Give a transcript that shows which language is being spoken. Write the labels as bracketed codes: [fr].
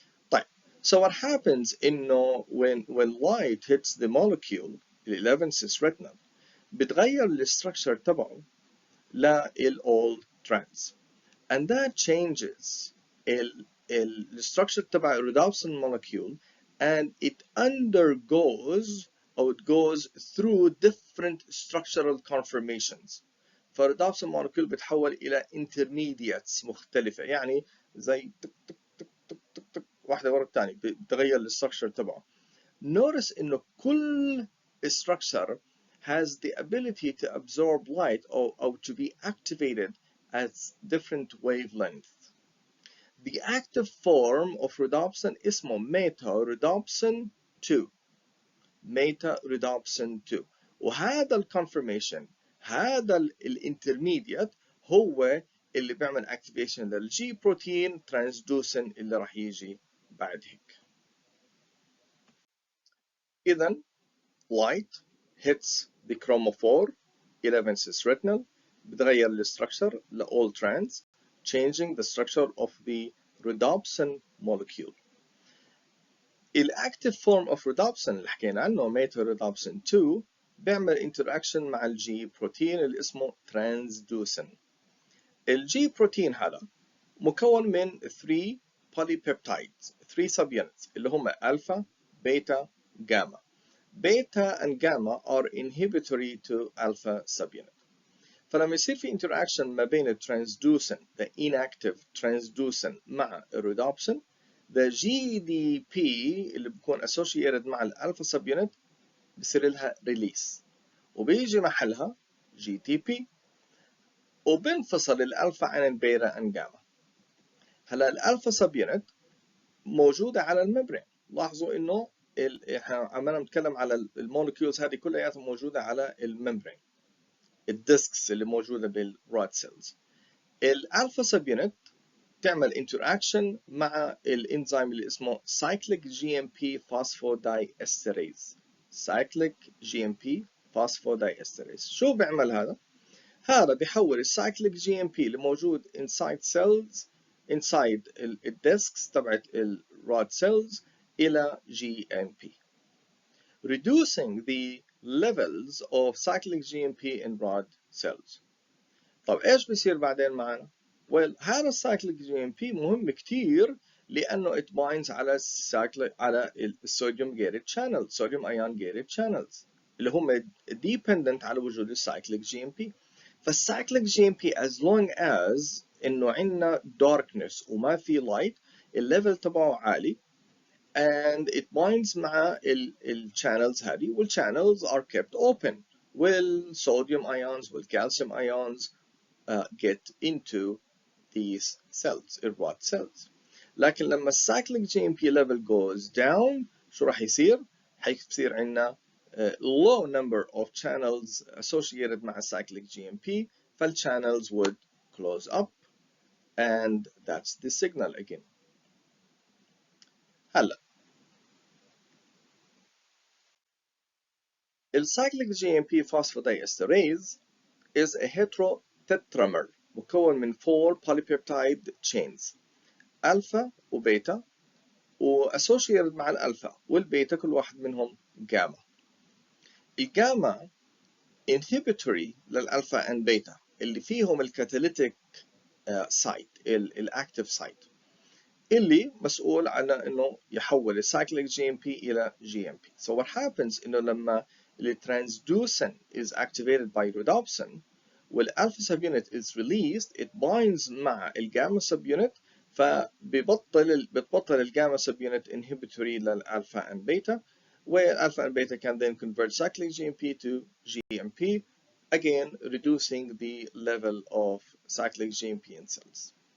[en] طيب so what happens إنه when light hits the molecule ال 11 cis retinal [ar] بتغير الستركشر تبعه لل [en] all trans and that changes الستركشر تبع الرhodopsin molecule and it undergoes or it goes through different structural conformations. [ar] فالرhodopsin molecule بتحول إلى intermediates مختلفة، يعني زي تك تك تك تك تك واحدة ورا الثانية بتغير الستركشر تبعه. [en] Notice [ar] إنه [en] كل structure has the ability to absorb light or to be activated at different wavelengths. The active form of rhodopsin اسمه meta-rhodopsin 2. meta-rhodopsin 2. [ar] وهذا الكونفرميشن، هذا الانترميديت هو اللي بيعمل اكتيفيشن للجي بروتين ترانسدوسن اللي راح يجي بعد هيك. [en] إذا light hits the chromophore 11 cis retinal [ar] بتغير الستركشر ل [en] all trans changing the structure of the rhodopsin molecule. [ar] الactive form of rhodopsin اللي حكينا عنه meta-rhodopsin 2 بيعمل interaction مع الجي بروتين اللي اسمه transducin. الجي بروتين هذا مكون من 3 polypeptides 3 subunits اللي هم alpha, beta, gamma. [en] Beta and gamma are inhibitory to alpha subunit. [ar] فلما يصير في interaction ما بين الترانسدوسن [en] the inactive transducin [ar] مع الرhodopsin the GDP اللي بيكون associated مع الالفا subunit بصير لها release وبيجي محلها GTP وبنفصل الالفا عن البيتا and gamma. هلا الالفا subunit موجودة على الممبرين. لاحظوا انه احنا عمالنا نتكلم على المولكيولز هذه كلها موجودة على الممبرين الديسكس اللي موجودة بالراد سيلز. الالفا subunit تعمل interaction مع الانزيم اللي اسمه cyclic GMP phosphodiesterase. cyclic GMP phosphodiesterase شو بيعمل هذا؟ هذا بيحول الcyclic GMP اللي موجود inside cells inside الديسكس تبعت الراد cells إلى GMP [en] reducing the levels of cyclic GMP in rod cells. [ar] طب ايش بيصير بعدين معنا؟ هذا السايكليك جي ام بي مهم كتير لانه [en] it binds [ar] على الصوديوم gated channel صوديوم ايون gated channels اللي هم dependent على وجود السايكليك جي ام بي. فالسايكليك جي ام بي [en] as long as [ar] انه عندنا darkness وما في light الليفل تبعه عالي and it binds مع الشانلز هذه والchannels [en] are kept open [ar] والصوديوم ions والكالسيوم ions [en] get into these cells, [ar] الراد cells. لكن لما [en] الcyclic GMP level goes down [ar] شو راح يصير؟ حيصير عندنا [en] low number of channels associated مع cyclic GMP فالchannels would close up and that's the signal again. [ar] هلا الcyclic GMP phosphodiesterase [en] is a heterotetramer [ar] مكون من 4 polypeptide chains ألفا وبيتا وassociated مع الألفا والبيتا كل واحد منهم جاما. الجاما inhibitory للألفا and بيتا اللي فيهم الكاتاليتيك سايت الأكتيف سايت اللي مسؤول عن إنه يحول السايكليك GMP إلى GMP. [en] So what happens [ar] إنه لما [en] الترانسدوسن is activated by rhodopsin والألفا subunit is released it binds مع الجاما subunit [ar] بتبطل [en] الجاما subunit inhibitory للألفا and beta والألفا and beta can then convert cyclic GMP to GMP again reducing the level of cyclic GMP in cells.